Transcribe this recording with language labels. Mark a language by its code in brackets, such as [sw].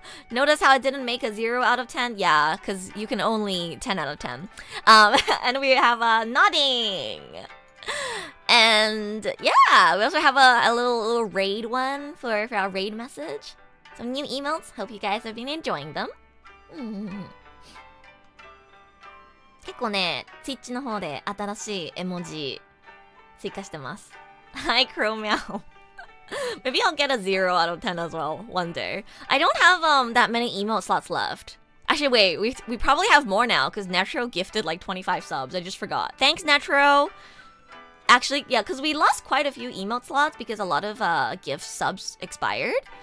[en] Notice how I didn't make a 0 out of 10? Yeah, because you can only 10 out of 10. And we have nodding. And yeah, we also have a little raid one for our raid message. Some new emotes. Hope you guys have been enjoying them. [ja] 結構ね、Twitch の方で新しい絵文字追加してます。 [en] Hi, Chromeo. Maybe I'll get a 0 out of 10 as well one day. I don't have that many emote slots left. Actually, wait, we probably have more now because Natro gifted like 25 subs. I just forgot. Thanks, Natro. Actually, yeah, because we lost quite a few emote slots because a lot of gift subs expired.